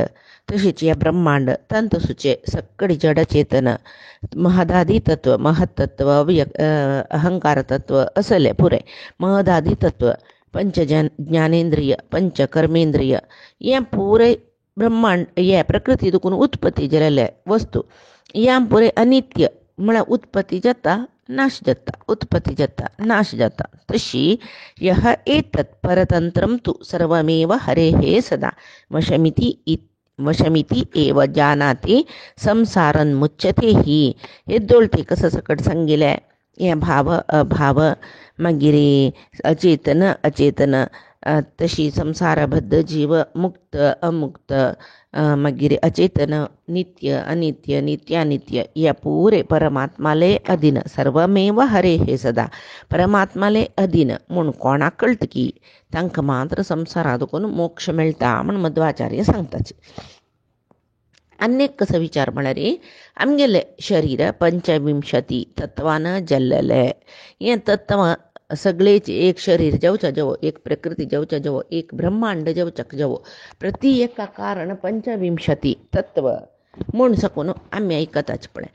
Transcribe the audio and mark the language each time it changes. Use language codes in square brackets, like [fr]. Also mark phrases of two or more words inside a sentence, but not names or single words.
[kok] तशीच हें ब्रह्मांड तंतसूचे सगळी जड चेतन महदादी तत्व महत्तत्व अहंकार तत्व असले पुरे महदादी तत्व पंच ज्ञानेंद्रिय पंच कर्मेंद्रिय हें पुरे ब्रह्मांड हे प्रकृती दुखून उत्पत्ती जालेले वस्तू हें पुरे अनित्य म्हळ्यार उत्पत्ती जाता नाश जाता उत्पत्ती जाता नाश जाता. [sa] तशी यः एतत् परतंत्रं तु सर्वमेव हरेः सदा वशमिति एव जानाति संसारन मुच्यते ही. [kok] हे दोळते कसं सकट सांगिले हें भाव अभाव मागीर अचेतन तशी संसारबद्ध जीव मुक्त अमुक्त मागीर अचेतन, नित्य, अनित्य, नित्यानित्य या पुरे परमात्माले अधीन, सर्वमेव हरे हे सदा परमात्माले अधीन म्हूण कोणाक कळटा की तांकां मात्र संवसारांतून मोक्ष मेळटा म्हूण मध्वाचार्य सांगताचे. आनीक कसो विचार म्हळ्यार आमगेले शरीर 25 तत्वान जाल्लेले. हें तत्व सगळेच एक शरीर जेवच्या जेवो, एक प्रकृती जेवच्या जेवो, एक ब्रह्मांड जेवच्याक जेवो, प्रति एका कारण 25 तत्व म्हूण सकून आमी आयकताच पळय.